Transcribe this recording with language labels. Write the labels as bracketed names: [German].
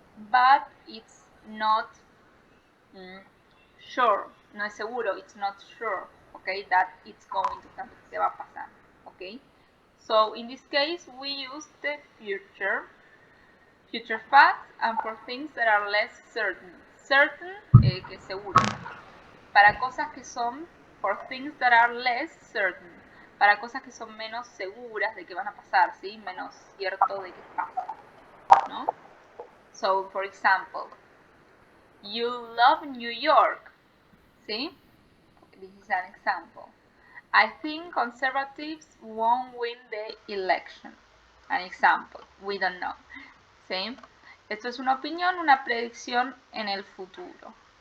[English] But it's not sure, [Spanish] no es seguro, [English] it's not sure, okay, that it's going to happen, [Spanish] que va a pasar, [English] okay? So in this case, we use the future facts, and for things that are less certain. [Spanish] Certain, que es seguro. Para cosas que son, [English] for things that are less certain. [Spanish] Para cosas que son menos seguras de que van a pasar, ¿sí? Menos cierto de que pasa, ¿no? [English] So, for example, you love New York, ¿sí? This is an example. I think conservatives won't win the election. An example, we don't know. ¿Sí? [Spanish] Esto es una opinión, una predicción en el futuro.